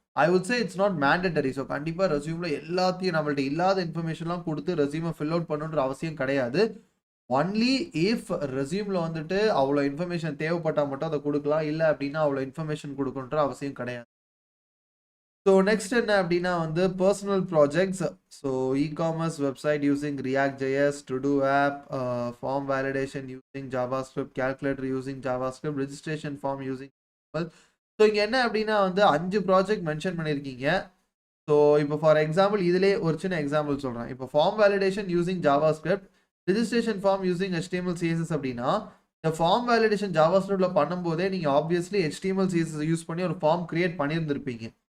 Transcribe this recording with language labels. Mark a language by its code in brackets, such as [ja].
[en] I would say it's not mandatory. [ta] So கண்டிப்பாக ரெஸ்யூமில் எல்லாத்தையும் நம்மள்ட்ட இல்லாத இன்ஃபர்மேஷன்லாம் கொடுத்து ரெஸ்யூமை ஃபில் அவுட் பண்ணுன்ற அவசியம் கிடையாது. [en] only if [ta] ரெஸ்யூமில் வந்துட்டு அவ்வளோ இன்ஃபர்மேஷன் தேவைப்பட்டால் மட்டும் அதை கொடுக்கலாம். இல்லை அப்படின்னா அவ்வளோ இன்ஃபர்மேஷன் கொடுக்கணுன்ற அவசியம் கிடையாது. ஸோ நெக்ஸ்ட் என்ன அப்படின்னா வந்து personal projects. [en] So e-commerce website using React.js, to-do app, form validation using JavaScript, calculator using JavaScript, registration form using. [ta] So இங்கே என்ன அப்படின்னா வந்து 5 ப்ராஜெக்ட் மென்ஷன் பண்ணியிருக்கீங்க. ஸோ இப்போ ஃபார் எக்ஸாம்பிள் இதிலே ஒரு சின்ன எக்ஸாம்பிள் சொல்கிறேன். இப்போ form validation using JavaScript registration form using HTML CSS அப்படின்னா இந்த ஃபார்ம் வேலிடேஷன் ஜாவாஸ்கிரிப்ட்ல பண்ணும்போதே நீங்க ஆப்வியஸ்லி HTML CSS யூஸ் பண்ணி ஒரு ஃபார்ம் கிரியேட் பண்ணியிருந்திருப்பீங்க.